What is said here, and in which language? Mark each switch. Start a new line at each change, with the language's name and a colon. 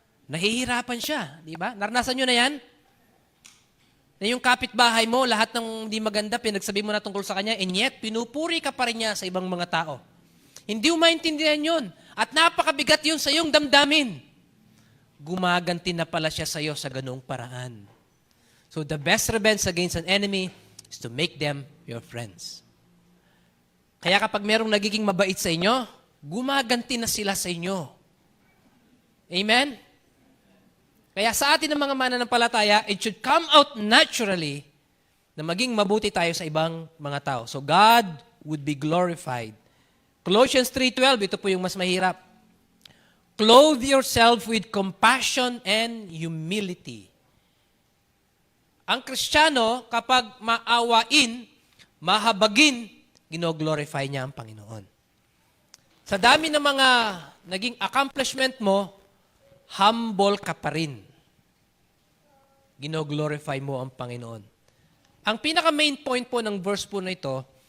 Filipino: Nahihirapan siya, di ba? Naranasan nyo na yan? Na yung kapitbahay mo, lahat ng hindi maganda, pinagsabi mo na tungkol sa kanya, and yet, pinupuri ka pa rin niya sa ibang mga tao. Hindi mo maintindihan yun. At napakabigat yun sa iyong damdamin. Gumaganti na pala siya sa iyo sa ganung paraan.
English: So the best revenge against an enemy is to make them your friends.
Filipino: Kaya kapag merong nagiging mabait sa inyo, gumaganti na sila sa inyo. Amen? Kaya sa atin ng mga mananampalataya,
English: it should come out naturally
Filipino: na maging mabuti tayo sa ibang mga tao.
English: So God would be glorified. Colossians 3:12,
Filipino: ito po yung mas mahirap.
English: Clothe yourself with compassion and humility.
Filipino: Ang Kristiyano, kapag maawain, mahabagin, gino-glorify niya ang Panginoon. Sa dami ng mga naging accomplishment mo, humble ka pa rin. Gino-glorify mo ang Panginoon. Ang pinaka-main point po ng verse po na ito